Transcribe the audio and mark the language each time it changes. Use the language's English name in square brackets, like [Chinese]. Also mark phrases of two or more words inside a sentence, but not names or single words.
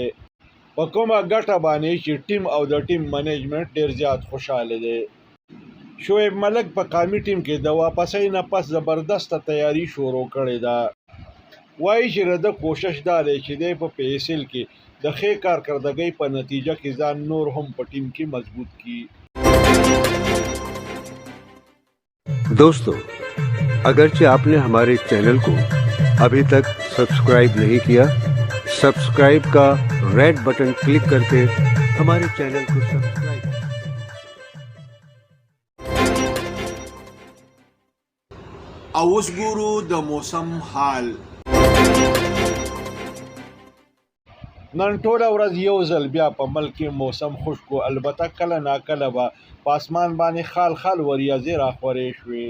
[Pashto] په کومه ګټه باندې چې ټیم او د ټیم منیجمنت ډیر زیات خوشاله دی. شعیب ملک په قومي ټیم کې د واپسۍ نه پس زبردسته تیاری شروع کړې ده. وایي چې د کوشش دا دی چې دی په PSL کې د ښې کارکردګۍ په نتیجه کې ځان نور هم په ټیم کې مضبوط کړي. [Urdu] دوستو، اگرچہ آپ نے ہمارے چینل کو ابھی تک سبسکرائب نہیں کیا، سبسکرائب کا [English] red button [Urdu] کلک کر کے ہمارے چینل کو سبسکرائب. [Pashto] اوس ګورو د موسم حال. نن ټوله ورځ یو ځل بیا په ملک کې موسم خشک و، البته کله ناکله به په اسمان باندې خال خال وریځې راخورې شوې.